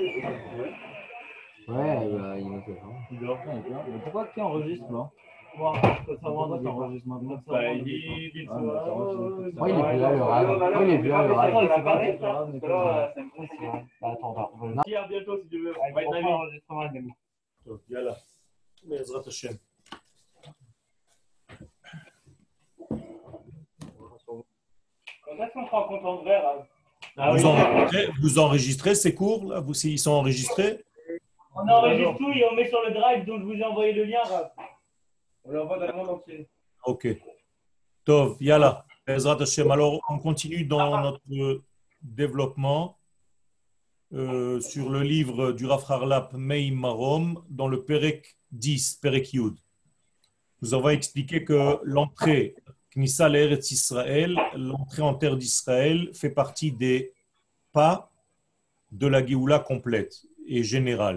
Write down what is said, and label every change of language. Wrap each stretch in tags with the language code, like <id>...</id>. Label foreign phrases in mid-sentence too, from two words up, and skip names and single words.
<fr>Ouais, bah, il nous fait ça. Il dort. Mais pourquoi tu enregistres là? Pourquoi Pourquoi tu enregistres maintenant? Bah, il dit Ah, mais ça enregistre. Moi, il est plus là, le rêve. Moi, il est plus là, le rêve. Attends, Qui a bientôt si tu veux. on va être enregistrement, les amis.</fr> <he>יאללה. בעזרת השם.</he> <fr>Quand est-ce qu'on se rencontre en vrai, Rav? Vous enregistrez ces cours là? Ils sont enregistrés? On enregistre tout et on met sur le drive, donc je vous ai envoyé le lien, Rav. On l'envoie dans le monde entier.</fr> <he>Ok. טוב, יאללה. בעזרת השם.</he> <fr>Alors, on continue dans notre développement sur le livre du Rav Harlap Mei Marom, dans le Perek 10,</fr> <he>פרק י.</he> <fr>Nous avons expliqué que l'entrée</fr> <he>כניסה לארץ ישראל,</he> <fr>l'entrée en terre d'Israël, fait partie des pas de la Géoula complète et générale.</fr>